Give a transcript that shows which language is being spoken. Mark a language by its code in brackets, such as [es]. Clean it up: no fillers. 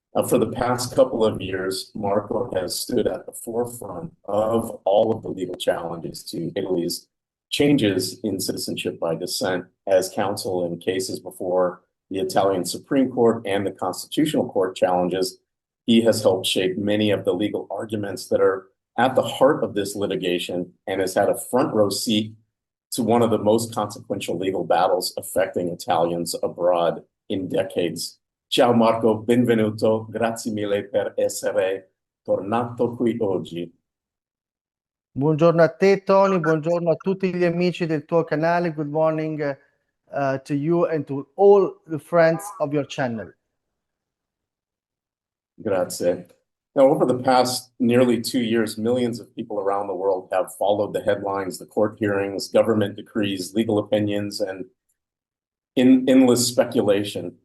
[en] For the past couple of years, Marco has stood at the forefront of all of the legal challenges to Italy's changes in citizenship by descent as counsel in cases before the Italian Supreme Court and the Constitutional Court challenges. He has helped shape many of the legal arguments that are at the heart of this litigation and has had a front row seat to one of the most consequential legal battles affecting Italians abroad in decades. [it] Ciao Marco, benvenuto, grazie mille per essere tornato qui oggi. Buongiorno a te, Tony, buongiorno a tutti gli amici del tuo canale. [en] Good morning to you and to all the friends of your channel. [it] Grazie. [en] Now, over the past nearly 2 years, millions of people around the world have followed the headlines, the court hearings, government decrees, legal opinions, and endless speculation.